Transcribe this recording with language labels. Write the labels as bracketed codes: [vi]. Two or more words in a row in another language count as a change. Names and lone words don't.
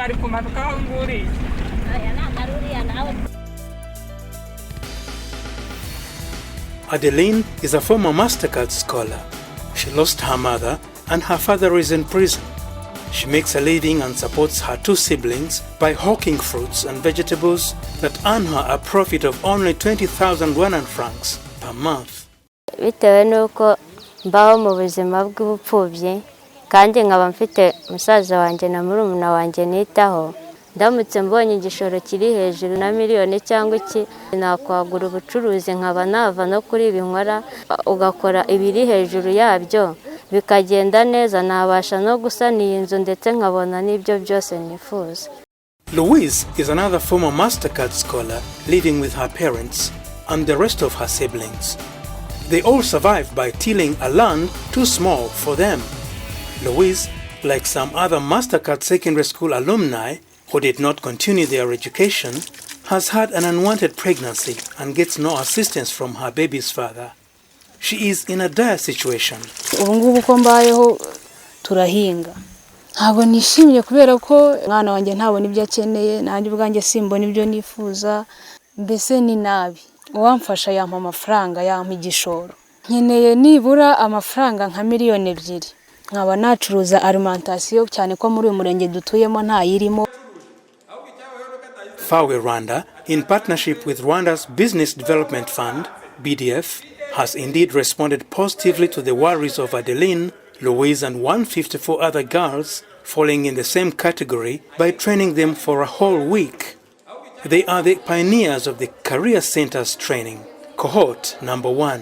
[en] Adeline is a former MasterCard scholar. She lost her mother and her father is in prison. She makes a living and supports her two siblings by hawking fruits and vegetables that earn her a profit of only 20,000 Rwandan francs per month. [rw] Bitewe nuko mbaho mu buzima bw'ubupfubyi kandi nkaba mfite musaza wanjye na murumuna wanjye nitaho, ndamutse mbonye igishoro kiri hejuru na miliyoni cyangwa iki, nakwagura ubucuruzi nkaba nava no kuri ibi nkora ugakora ibiri hejuru yabyo bikagenda neza, nabasha no gusana iyi nzu ndetse nkabona n'ibyo byose nifuza. [en] Louise is another former MasterCard scholar living with her parents and the rest of her siblings. They all survived by tilling a land too small for them. Louise, like some other MasterCard secondary school alumni who did not continue their education, has had an unwanted pregnancy and gets no assistance from her baby's father. She is in a dire situation. [rw] Ubungubu ko mbayeho turahinga. Ntabwo nishimye kubera ko mwana wanjye ntabona ibyo akeneye, nanjye ubwanjye simbona ibyo nifuza, mbese ni nabi. Uwamfasha yampa amafaranga, yampa igishoro. Nkeneye nibura amafaranga nka miliyoni 2. Nkaba nacuruza alimentation cyane ko muri uyu murenge dutuyemo nta yirimo. [en] Fawe Rwanda, in partnership with Rwanda's Business Development Fund, BDF, has indeed responded positively to the worries of Adeline, Louise and 154 other girls falling in the same category by training them for a whole week. They are the pioneers of the Career Center's training, cohort number 1.